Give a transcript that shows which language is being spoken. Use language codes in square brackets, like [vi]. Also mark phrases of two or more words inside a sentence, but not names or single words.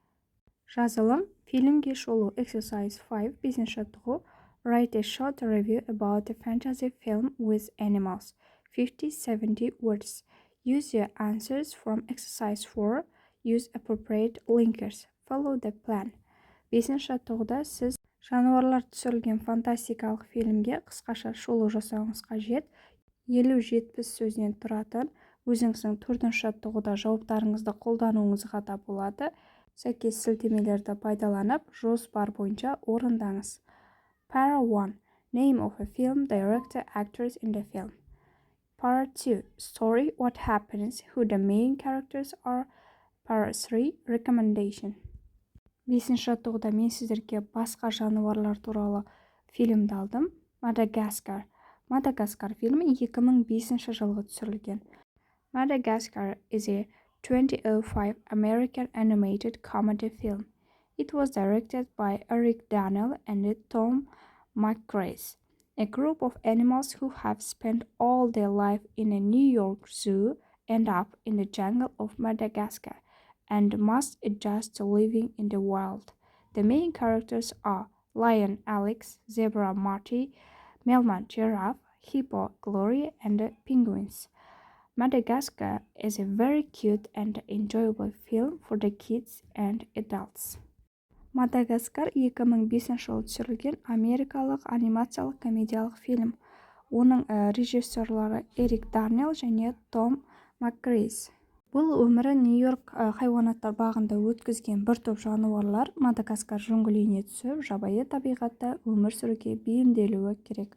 [kk] Жазылым фильмге шолу exercise 5. 5-ші жаттығу. [en] Write a short review about a fantasy film with animals. 50-70 words. Use your answers from exercise 4. Use appropriate linkers. Follow the plan. [kk] 5-ші жаттығуда сіз жануарлар түсірілген фантастикалық фильмге қысқаша шолу жасауыңыз қажет. 50-70 сөзден тұратын өзіңіздің 4-ші жаттығуда жауаптарыңызды қолдануыңызға да болады. Сәйкес сілтемелерді пайдаланып, жоспар бойынша орындаңыз. [en] Para 1. Name of a film, director, actors in the film. Para 2. Story, what happens, who the main characters are. Para 3. Recommendation. [kk] 5-ші жаттығуда мен сіздерге басқа жануарлар туралы фильмді алдым. Мадагаскар. Мадагаскар фильмі 2005 жылғы түсірілген. [en] Madagascar is a 2005 American animated comedy film. It was directed by Eric Daniel and Tom McGrath, a group of animals who have spent all their life in a New York zoo end up in the jungle of Madagascar and must adjust to living in the wild. The main characters are lion Alex, zebra Marty, Melman giraffe, hippo Glory, and penguins. Madagascar is a very cute and enjoyable film for the kids and adults. [kk] Мадагаскар 2005 жылы түсірілген америкалық анимациялық комедиялық фильм. Оның режиссерлары Эрик Дарнелл және Том Макгрейс. Бұл өмірі Нью-Йорк хайуанаттар бағында өткізген бір топ жануарлар Мадагаскар жungіліне түсіп, жабайы табиғатта өмір сүруге бейімделуі керек.